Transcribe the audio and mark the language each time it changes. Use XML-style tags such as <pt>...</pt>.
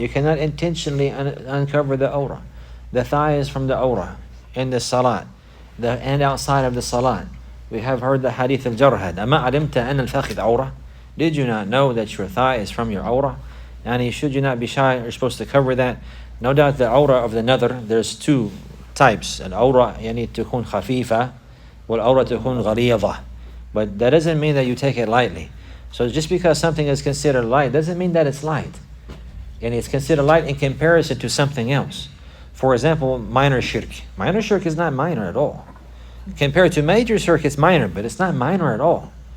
<en>You cannot intentionally uncover the awrah. The thigh is from the awrah in the salat, and outside of the salat. We have heard the hadith al-jarhad.</en> <ar>أَمَا عَلِمْتَ أَنَّ الْفَخِذ عَوْرَةٌ.</ar> <en>Did you not know that your thigh is from your awrah? And should you not be shy? You're supposed to cover that. No doubt the awrah of the nadr, there's two types.</en> <ar>Al-awrah يعني تكون خفيفة والأوراة تكون غليظة.</ar> <en>But that doesn't mean that you take it lightly. So just because something is considered light doesn't mean that it's light. And it's considered light in comparison to something else. For example, minor shirk. Minor shirk is not minor at all. Compared to major shirk, it's minor, but it's not minor at all.</en>